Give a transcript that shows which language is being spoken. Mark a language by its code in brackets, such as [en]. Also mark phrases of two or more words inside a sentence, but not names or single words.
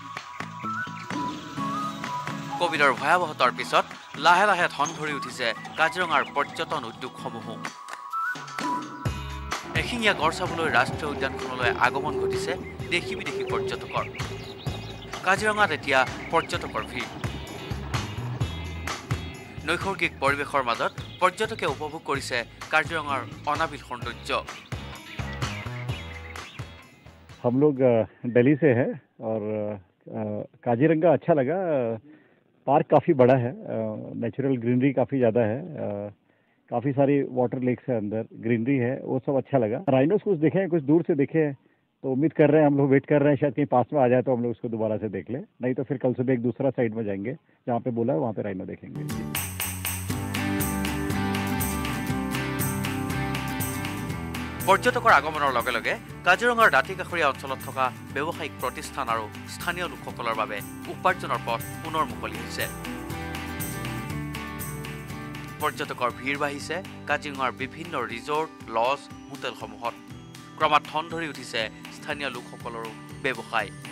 [as] কোভিডৰ ভয়াৱহতাৰ পিছত লাহে লাহে ঠন ধৰি উঠিছে কাজিৰঙাৰ পৰ্যটন উদ্যোগসমূহো এশিঙীয়া গড় চাবলৈ ৰাষ্ট্ৰীয় উদ্যানখনলৈ আগমন ঘটিছে দেশী বিদেশী পৰ্যটকৰ কাজিৰঙাত এতিয়া পৰ্যটকৰ ভিৰ নৈসৰ্গিক পৰিৱেশৰ মাজত পৰ্যটকে উপভোগ কৰিছে কাজিৰঙাৰ অনাবিল সৌন্দৰ্য [hi] हम लोग दिल्ली से हैं और काजीरंगा अच्छा लगा पार्क काफ़ी बड़ा है [en] natural greenery [hi] काफ़ी ज़्यादा है काफ़ी सारी [en] water lakes [hi] है अंदर ग्रीनरी है वो सब अच्छा लगा राइनोस कुछ देखे हैं कुछ दूर से देखे हैं तो उम्मीद कर रहे हैं हम लोग वेट कर रहे हैं शायद कहीं पास में आ जाए तो हम लोग उसको दोबारा से देख लें नहीं तो फिर कल सुबह एक दूसरा साइड में जाएंगे जहाँ पे बोला है वहाँ पे राइनो देखेंगे [as] পৰ্যটকৰ আগমনৰ লগে লগে কাজিৰঙাৰ দাঁতিকাষৰীয়া অঞ্চলত থকা ব্যৱসায়িক প্ৰতিষ্ঠান আৰু স্থানীয় লোকসকলৰ বাবে উপাৰ্জনৰ পথ পুনৰ মুকলি হৈছে পৰ্যটকৰ ভিৰ বাঢ়িছে কাজিৰঙাৰ বিভিন্ন [en] resort lodge [as] হোটেলসমূহত ক্ৰমাৎ ঠন ধৰি উঠিছে স্থানীয় লোকসকলৰো ব্যৱসায়